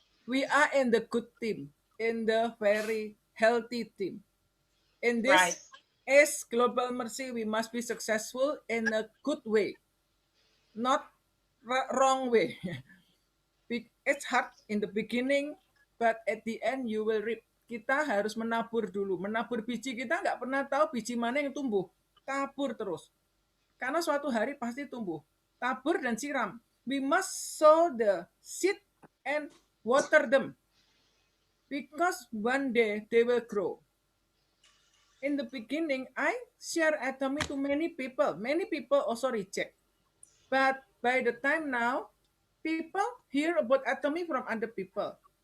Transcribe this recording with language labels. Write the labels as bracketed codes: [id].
[en] We are in the good team, in the very healthy team. In this Right. as Global Mercy, we must be successful in a good way, not wrong way. It's hard in the beginning, but at the end you will reap. [id] Kita harus menabur dulu. Menabur biji, kita nggak pernah tahu biji mana yang tumbuh. Tabur terus. Karena suatu hari pasti tumbuh. Tabur dan siram. [en] We must sow the seed and water them. Because one day they will grow. In the beginning, I share atomy to many people. Many people also reject. But by the time now, people hear about atomy from other people.